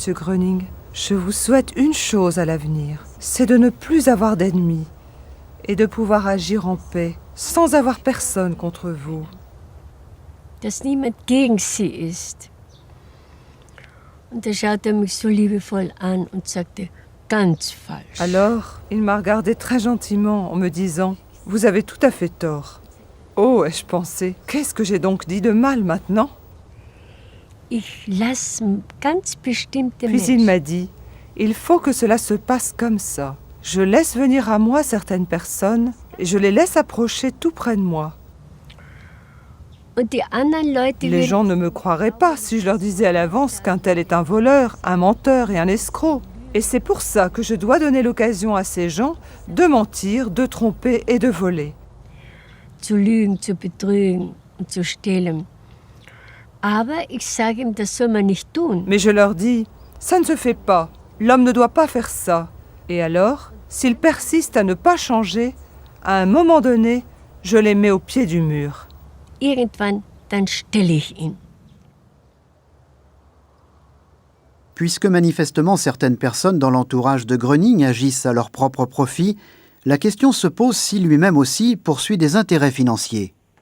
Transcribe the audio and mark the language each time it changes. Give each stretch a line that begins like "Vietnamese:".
French: Gröning, « Je vous souhaite une chose à l'avenir, c'est de ne plus avoir d'ennemis et de pouvoir agir en paix, sans avoir personne contre vous. »
German: Dass niemand gegen sie ist. Und da schaute mich so liebevoll an und sagte, ganz falsch.
French: Alors, il m'a regardé très gentiment en me disant, « Vous avez tout à fait tort. » Oh, ai-je pensé, qu'est-ce que j'ai donc dit de mal maintenant?
German: Ich lass ganz bestimmte
French: Puis il m'a dit, « Il faut que cela se passe comme ça. Je laisse venir à moi certaines personnes et je les laisse approcher tout près de moi. Les gens ne me croiraient pas si je leur disais à l'avance qu'un tel est un voleur, un menteur et un escroc. Et c'est pour ça que je dois donner l'occasion à ces gens de mentir, de tromper et de voler. »
German: Zu lügen, zu betrügen und zu stehlen. Aber ich sage ihm, das soll man nicht tun.
French: Mais je leur dis, ça ne se fait pas. L'homme ne doit pas faire ça. Et alors, s'ils persistent à ne pas changer, à un moment donné, je les mets au pied du mur.
German: Irgendwann, dann stelle ich ihn.
French: Puisque manifestement certaines personnes dans l'entourage de Gröning agissent à leur propre profit, la question se pose si lui-même aussi poursuit des intérêts financiers.